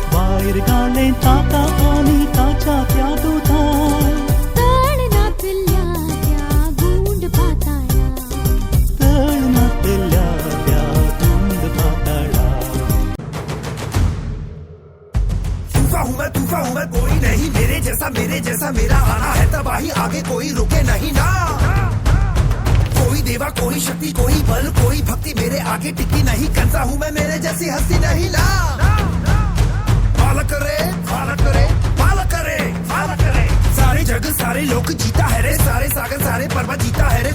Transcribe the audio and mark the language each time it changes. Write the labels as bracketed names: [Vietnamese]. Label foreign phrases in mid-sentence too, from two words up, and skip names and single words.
[Konkani] भायर घाले ताका आनी ताच्या त्या दुतांक. तळ नातल्या त्या गुंड पाताळा, तळ नातल्या त्या गुंड पाताळा. [Hindi] तूफा हूँ मैं कोई नहीं, मेरे जैसा मेरा आना है तबाही, आगे कोई रुके नहीं ना. कोई देवा कोई शक्ति कोई बल कोई भक्ति मेरे आगे टिकी नहीं, कंसा हूँ मैं मेरे जैसी हस्ती नहीं ना. पालक करे पालक करे पालक करे पालक करे, सारे जग सारे लोग जीता है रे, सारे सागर सारे पर्वत जीता है रे.